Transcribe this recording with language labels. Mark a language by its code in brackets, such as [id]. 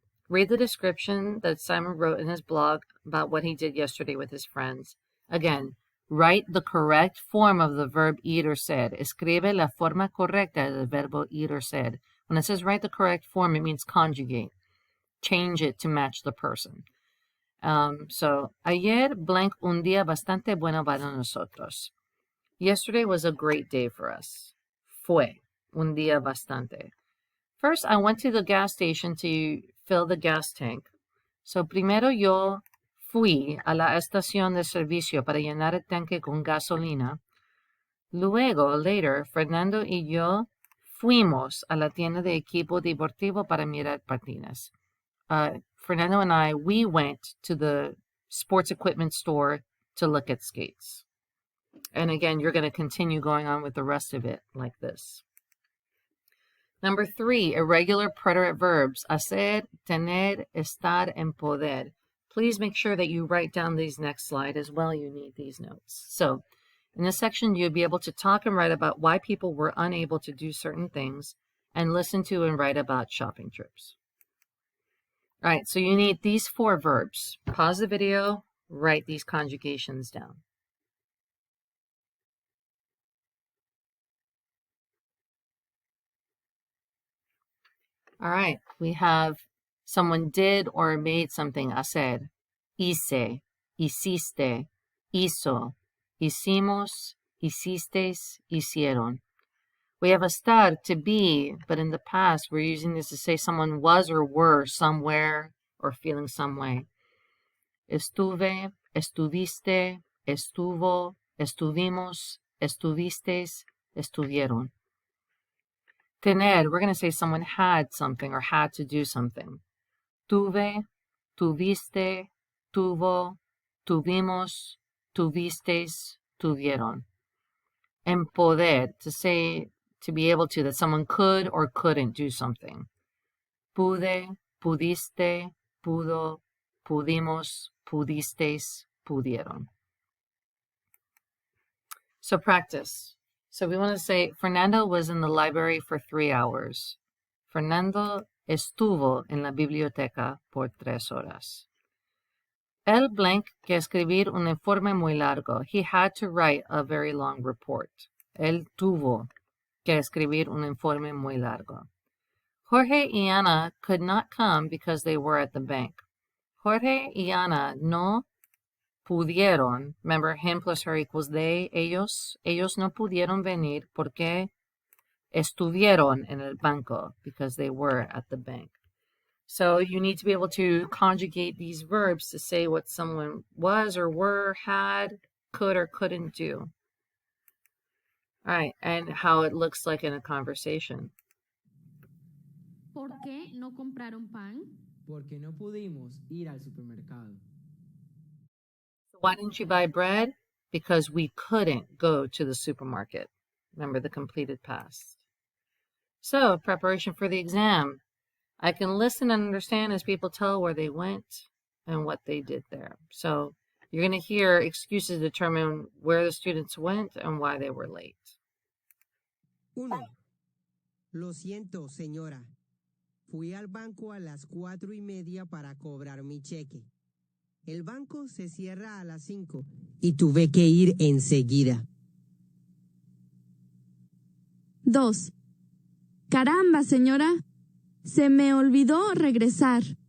[en] Read the description that Simon wrote in his blog about what he did yesterday with his friends. Again, write the correct form of the verb ir or said. [es] Escribe la forma correcta del verbo ir or said. [en] When it says write the correct form, it means conjugate. Change it to match the person. [es] So, ayer blank un día bastante bueno para nosotros. [en] Yesterday was a great day for us. [es] Fue un día bastante. [en] First, I went to the gas station to fill the gas tank. [es] So, primero yo fui a la estación de servicio para llenar el tanque con gasolina. Luego, later, Fernando y yo fuimos a la tienda de equipo deportivo para mirar patines. [en] Fernando and I, we went to the sports equipment store to look at skates. And again, you're going to continue going on with the rest of it like this. Number 3, irregular preterite verbs, hacer, tener, estar, and poder. Please make sure that you write down these next slide as well. You need these notes. So in this section, you'll be able to talk and write about why people were unable to do certain things and listen to and write about shopping trips. All right, so you need these 4 verbs. Pause the video, write these conjugations down. All right, we have someone did or made something, hacer. [es] Hice, hiciste, hizo, hicimos, hicisteis, hicieron. [en] We have estar, to be, but in the past, we're using this to say someone was or were somewhere or feeling some way. [es] Estuve, estuviste, estuvo, estuvimos, estuvisteis, estuvieron. [en] Tener, we're going to say someone had something or had to do something. [es] Tuve, tuviste, tuvo, tuvimos, tuvisteis, tuvieron. [en] And poder, to say, to be able to, that someone could or couldn't do something. [es] Pude, pudiste, pudo, pudimos, pudisteis, pudieron. [en] So practice. So we want to say, Fernando was in the library for 3 hours. [es] Fernando estuvo en la biblioteca por 3 horas. El blank que escribir un informe muy largo. [en] He had to write a very long report. [es] Él tuvo que escribir un informe muy largo. [en] Jorge y Ana could not come because they were at the bank. [es] Jorge y Ana no pudieron, [en] remember him plus her equals they, [es] ellos no pudieron venir porque estuvieron en el banco, [en] because they were at the bank. So you need to be able to conjugate these verbs to say what someone was or were, had, could or couldn't do. All right, and how it looks like in a conversation. [es] ¿Por qué no compraron pan? Porque no pudimos ir al supermercado. [en] So why didn't you buy bread? Because we couldn't go to the supermarket. Remember the completed past. So, preparation for the exam. I can listen and understand as people tell where they went and what they did there. So, you're going to hear excuses determine where the students went and why they were late. [es] 1. Lo siento, señora. Fui al banco a las 4:30 para cobrar mi cheque. El banco se cierra a las 5 y tuve que ir enseguida. 2. Caramba, señora. Se me olvidó regresar.